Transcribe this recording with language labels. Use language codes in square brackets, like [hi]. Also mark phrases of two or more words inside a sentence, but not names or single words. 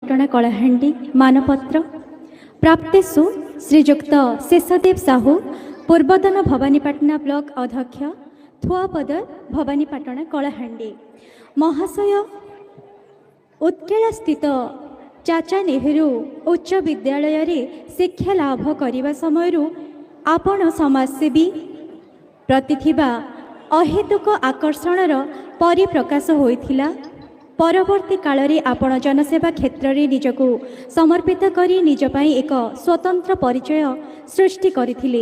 [or] ଭବାନୀପାଟଣା କଳାହାଣ୍ଡି ମାନପତ୍ର ପ୍ରାପ୍ତେଷୁ ଶ୍ରୀଯୁକ୍ତ ଶେଷଦେବ ସାହୁ ପୂର୍ବତନ ଭବାନୀପାଟଣା ବ୍ଲକ ଅଧ୍ୟକ୍ଷ ଥୁଆପଦର ଭବାନୀପାଟଣା କଳାହାଣ୍ଡି ମହାଶୟ ଉତ୍କେଳା ସ୍ଥିତ ଚାଚା ନେହେରୁ ଉଚ୍ଚ ବିଦ୍ୟାଳୟ ରେ ଶିକ୍ଷା ଲାଭ କରନେ ସମୟ ଆପଣ ସମାଜସେବୀ ପ୍ରତି ଥିବା ଅହେତୁକ ଆକର୍ଷଣର ପରିପ୍ରକାଶ ହୋଇଥିଲା। ପରବର୍ତ୍ତୀ କାଳ ରେ ଆପଣ ଜନସେବା କ୍ଷେତ୍ର ରେ ନିଜକୁ ସମର୍ପିତ କରି ନିଜ ପାଇଁ ଏକ ସ୍ୱତନ୍ତ୍ର ପରିଚୟ ସୃଷ୍ଟି କରିଥିଲେ।